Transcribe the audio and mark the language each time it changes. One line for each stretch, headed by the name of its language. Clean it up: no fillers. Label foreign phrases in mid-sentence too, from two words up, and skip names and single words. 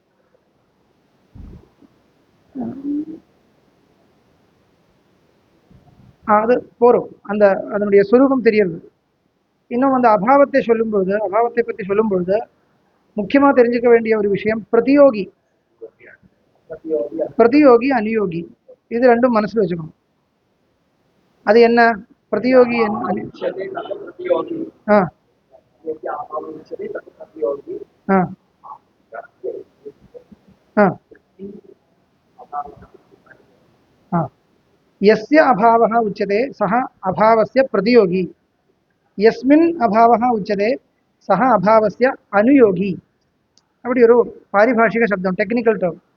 Tamil: அது போறோம், அந்த அதனுடைய சுரூபம் தெரியுது. இன்னும் அந்த அபாவத்தை சொல்லும்பொழுது, அபாவத்தை பற்றி சொல்லும்பொழுது முக்கியமா தெரிஞ்சுக்க வேண்டிய ஒரு விஷயம் பிரதியோகி, பிரதியோகி அனுயோகி, இது ரெண்டும் மனசுல வச்சுக்கணும். அது என்ன பிரதியோகி?
Sanskrit: यस्य अभावः उच्यते सः अभावस्य प्रतियोगी, यस्मिन् अभावः उच्यते सः अभावस्य अनुयोगी.
Tamil: அப்படி ஒரு பாரிபாஷிக சப்தம்,
English: technical term.